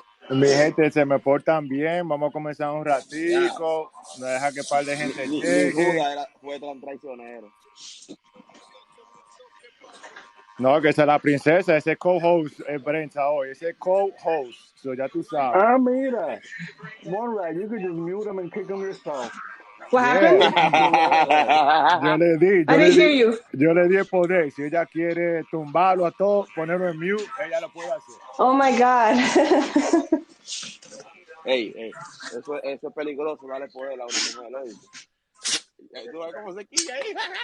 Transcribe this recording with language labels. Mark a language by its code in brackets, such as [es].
[es] Mi gente, se me portan bien. Vamos a comenzar un Ya, ratico. No deja que par de gente ni llegue. Judas fue tan traicionero. No, que esa es la princesa. Ese co-host es prensa hoy. Ese co-host. So ya tú sabes. Ah, mira. [en] One Red, you could just mute him and kick him yourself. What happened? [es] Yeah. Yo le [en] I didn't hear you. [es] el poder. Si ella quiere tumbarlo a todo, ponerlo en mute, ella lo puede hacer. [en] Oh my God. [es] Ey, eso es peligroso, darle poder a una mujer, ¿oíste? ¿Tú ves cómo se quilla ahí?